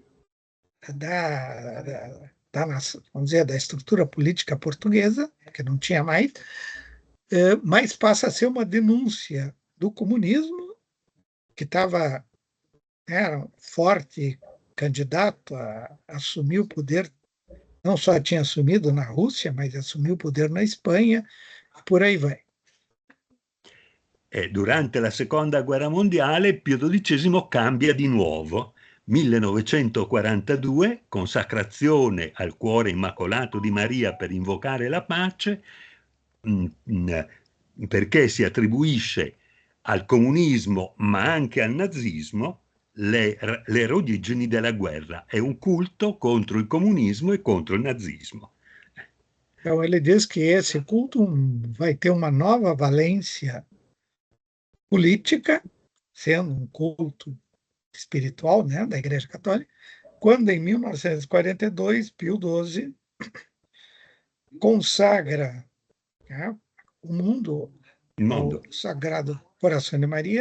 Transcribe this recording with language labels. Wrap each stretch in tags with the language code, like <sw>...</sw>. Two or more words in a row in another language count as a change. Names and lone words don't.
<pt>vamos dizer, da estrutura política portuguesa, que não tinha mais, mas passa a ser uma denúncia do comunismo, que era um forte candidato a assumir o poder, não só tinha assumido na Rússia, mas assumiu o poder na Espanha, e por aí vai.</pt> <it>Durante la Seconda Guerra Mondiale Pio XII cambia di nuovo. 1942, consacrazione al cuore immacolato di Maria per invocare la pace, perché si attribuisce al comunismo ma anche al nazismo le origini della guerra. È un culto contro il comunismo e contro il nazismo.</it> <pt>Então, ele diz que esse culto vai ter uma nova valência política, sendo um culto espiritual, né, da Igreja Católica, quando em 1942 Pio XII consagra, né, o mundo ao Sagrado Coração de Maria.</pt>